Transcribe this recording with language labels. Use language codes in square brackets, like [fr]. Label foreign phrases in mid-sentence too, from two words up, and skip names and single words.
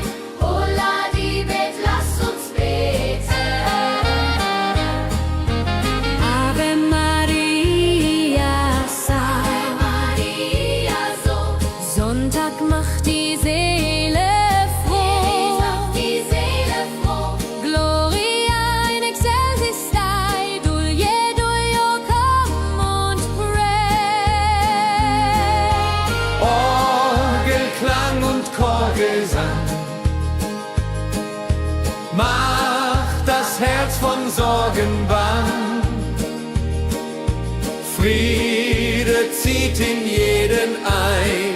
[de] Holla die Bet, lass uns beten. [la] Ave Maria, Ave Maria, [de] so Sonntag macht die Seele froh. macht die Seele froh. [la] Gloria in excelsis Dei, Dulce [en] come und pray. [de] Orgelklang und Chorgesang macht das Herz von Sorgen bang. Friede zieht in jeden ein.